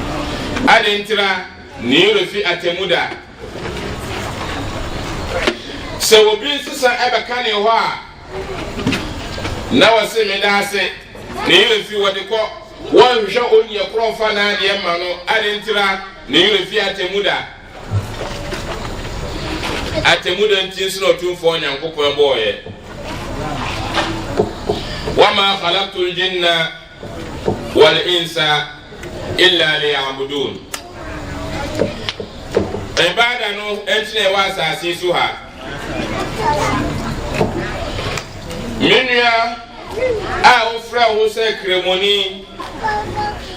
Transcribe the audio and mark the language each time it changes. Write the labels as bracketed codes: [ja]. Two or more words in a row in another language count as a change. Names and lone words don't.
[ak] ade ntira ne yurefi atemuda sɛ obi nsesa ɛbɛka ne hɔ a na wɔse me da ase ne yere fi wɔde kɔ wɔnhwɛ onye korɔmfa na adeɛ ma no ade ntira ne yere fi atemuda nti nso na ɔtumfoɔ Nyankopɔn bɔɔyɛ [ar] وما خلقت الجن والإنس إلا ليعبدون [ak] ibada no entine wa asase so ha menua a ofra wo sɛ kremoni